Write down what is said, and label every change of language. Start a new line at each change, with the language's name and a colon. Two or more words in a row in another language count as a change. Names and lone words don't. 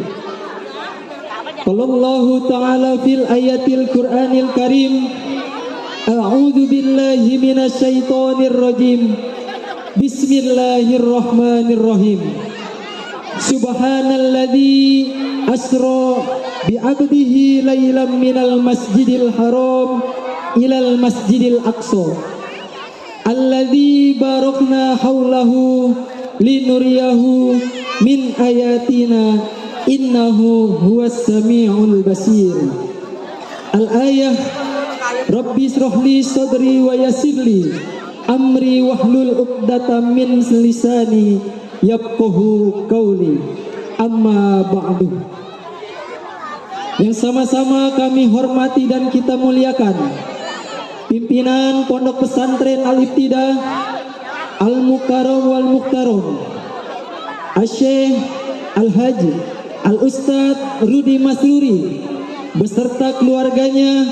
Arabic: قال الله تعالى في الآيات القرآن الكريم أعوذ بالله من الشيطان الرجيم. Bismillahirrahmanirrahim. سبحان الذي أسرى بعبده ليلا من المسجد الحرام إلى المسجد الأقصى الذي باركنا حوله لنريه من آياتنا إنه هو السميع البصير. الآية رب اشرح لي صدري ويسر لي أمري واحلل عقدة من لساني يفقهوا قولي. أما بعد.
Indonesian: Yang sama-sama kami hormati dan kita muliakan pimpinan Pondok Pesantren Al-Ibtidah
Arabic: المكرم والمحترم,
Indonesian: Asy-Syaikh Al-Haji Al-Ustadz Rudi Masruri beserta keluarganya.